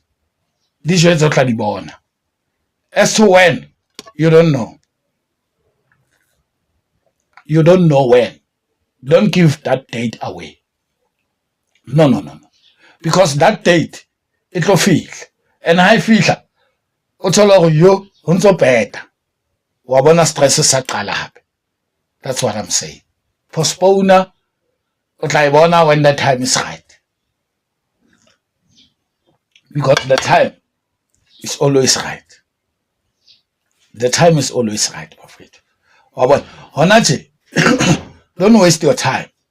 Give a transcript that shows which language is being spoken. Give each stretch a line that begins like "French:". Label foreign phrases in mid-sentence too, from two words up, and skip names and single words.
English: As to when, you don't know. You don't know when. Don't give that date away. No. Because that date, it will feel. And I feel yo, unso better.
Southern Sotho: Wabona stress sa qala hape.
English: That's what I'm saying. Postpone when the time is right. Because the time is always right. The time is always right, Prophet. Don't waste your time.